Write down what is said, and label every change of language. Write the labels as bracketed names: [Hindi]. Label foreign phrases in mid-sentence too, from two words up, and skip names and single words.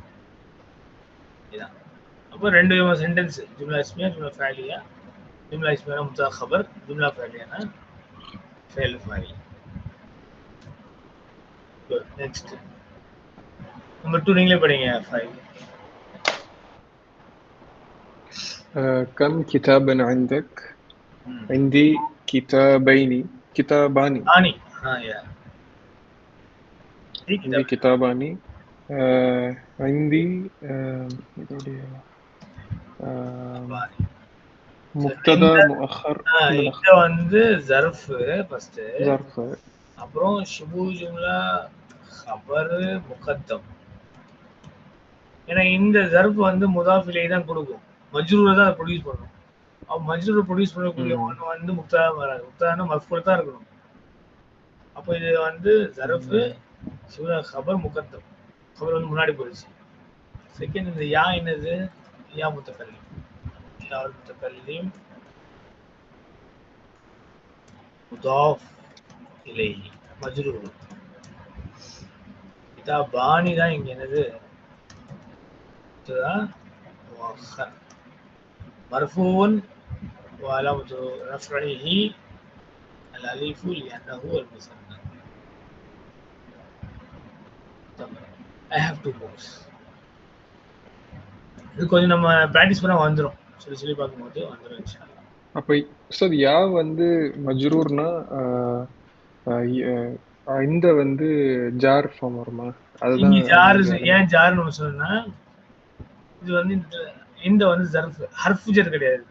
[Tamil] இதுதான். அப்போ ரெண்டு சென்டென்ஸ், [Arabic] جملة اسمية جملة فعلية. جملة اسمية مبتدأ خبر، جملة فعلية فعل فاعل. [English] next number [Tamil] 2 நீங்களே படிங்க. 5 [Arabic] كم كتابا عندك؟ عندي كتابان. آني يا عندي كتابان. عندي مبتدأ مؤخر [Tamil] இந்த வந்து ஜர்ஃப் ஃபர்ஸ்ட், [Arabic] ظرف. [Tamil] அப்புறம் [Arabic] شبه جملة خبر مقدم. [Tamil] ஏன்னா இந்த ஜர்ஃப் வந்து [Arabic] مضاف إليه [Tamil] தான் கொடுக்கும், மஜ்ரூரை தான் ப்ரொடியூஸ் பண்ணும். அப்ப மஜ்ரூரை ப்ரொடியூஸ் பண்ணக்கூடிய ஒன்று வந்து முப்ததா வராது, [Arabic] مبتدأ مفعول [Tamil] தான் இருக்கணும். அப்போ இது வந்து [Arabic] ظرف خبر مقدم, [Tamil] خبر வந்து முன்னாடி போயிடுச்சு. செகண்ட் இந்த யா என்னது, [Arabic] ياء المتكلم ياء المتكلم مضاف إليه مجرور. [Tamil] பாணி தான் இங்க என்னது [Arabic] مؤخر مرفوع وعلامة رفعه الألف لأنه المثنى. [English] I have two books. [Tamil] இது கொஞ்சம் நம்ம பிராக்டிஸ் பண்ணா வந்துரும், சொல்லி பார்க்கும்போது வந்துரும் இன்ஷாஅல்லாஹ். அப்ப உஸ்தாத் யா வந்து மஜ்ரூர்னா இந்த வந்து ஜார் ஃபார்ம் வருமா? அதுதான் இங்க ஜார். ஏன் ஜார்னு சொன்னா இது வந்து இந்த வந்து [Arabic] ظرف حرف جر [Tamil] கிடையாது.